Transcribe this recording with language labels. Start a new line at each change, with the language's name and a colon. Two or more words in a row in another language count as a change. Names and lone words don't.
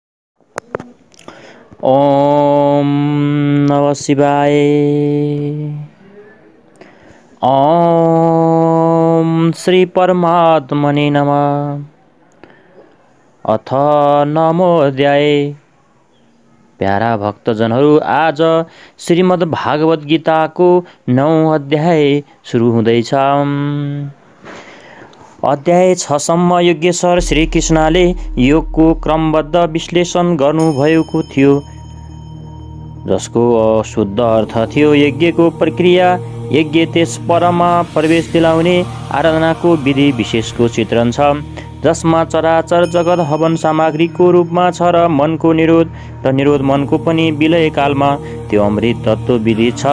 Sanskrit: ओम नमः शिवाय। ओम श्री परमात्मने नमः। अथ नमोऽध्याय।
Nepali: प्यारा भक्तजनहरू, आज श्रीमद् भागवत गीताको 9औं अध्याय सुरु हुँदैछ। अध्याय 6 सम्म योगेश्वर श्रीकृष्णले योगको क्रमबद्ध विश्लेषण गर्नुभएको थियो, जसको शुद्ध अर्थ थियो यज्ञको प्रक्रिया, यज्ञ त्यस परमा प्रवेश दिलाउने आराधनाको विधि विशेषको चित्रण छ, जसमा चराचर जगत हवन सामग्रीको रूपमा छ र मनको निरोध र निरोध मनको पनि विलय कालमा त्यो अमृत तत्त्व विधि छ।